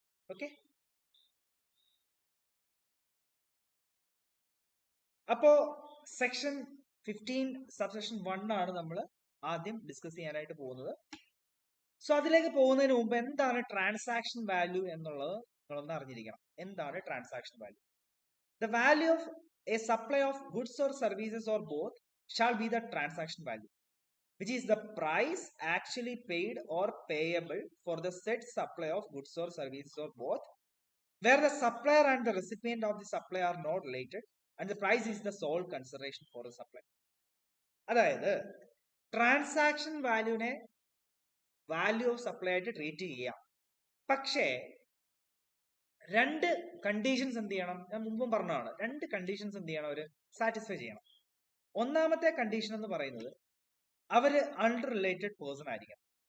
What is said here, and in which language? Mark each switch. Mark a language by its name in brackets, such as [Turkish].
[Malayalam] Okay, അപ്പോ section 15 subsection 1 ആണ് നമ്മൾ ആദ്യം ഡിസ്കസ് ചെയ്യാനായിട്ട് പോകുന്നത്. സോ അതിലേക്ക് പോകുന്നതിന് മുമ്പ് എന്താണ് ട്രാൻസാക്ഷൻ വാല്യൂ എന്നുള്ളത് നിങ്ങളൊന്ന് അറിഞ്ഞിരിക്കണം. എന്താണ് transaction value? [English] The value of a supply of goods or services or both shall be the transaction value, which is the price actually paid or payable for the said supply of goods or services or both, where the supplier and the recipient of the supply are not related and the price is the sole consideration for the supply. [Malayalam] അതായത് transaction വാല്യൂനെ value of supply ആയിട്ട് treat ചെയ്യാം. പക്ഷേ രണ്ട് conditions എന്ത് ചെയ്യണം? ഞാൻ മുമ്പും പറഞ്ഞതാണ്, രണ്ട് കണ്ടീഷൻസ് എന്ത് ചെയ്യണം? അവര് സാറ്റിസ്ഫൈ ചെയ്യണം. ഒന്നാമത്തെ കണ്ടീഷൻ എന്ന് പറയുന്നത് അവര് അൺറിലേറ്റഡ് പേഴ്സൺ ആയിരിക്കണം.